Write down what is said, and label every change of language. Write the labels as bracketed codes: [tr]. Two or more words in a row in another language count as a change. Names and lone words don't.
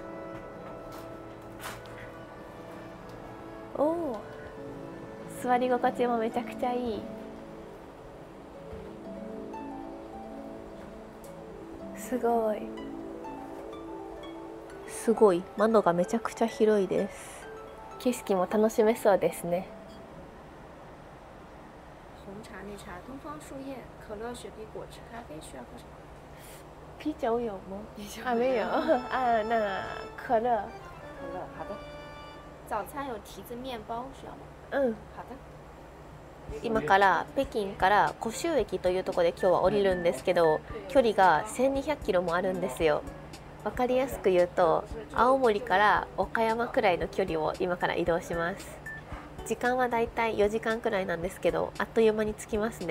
[ja] おお、座り心地もめちゃくちゃいい。すごいすごい、窓がめちゃくちゃ広いです。景色も楽しめそうですね。 [zh] 红茶、绿茶、东方树叶、可乐、雪碧、果汁、咖啡，需要喝什么？啤酒有吗？啤酒啊，没有啊，那可乐。好的。早餐有提子面包，需要吗？ [ja] うん。 [zh] 好的。 [ja] 今から北京から古州駅というところで今日は降りるんですけど、距離が1200キロもあるんですよ。わかりやすく言うと青森から岡山くらいの距離を今から移動します。時間はだいたい4時間くらいなんですけど、あっという間に着きますね。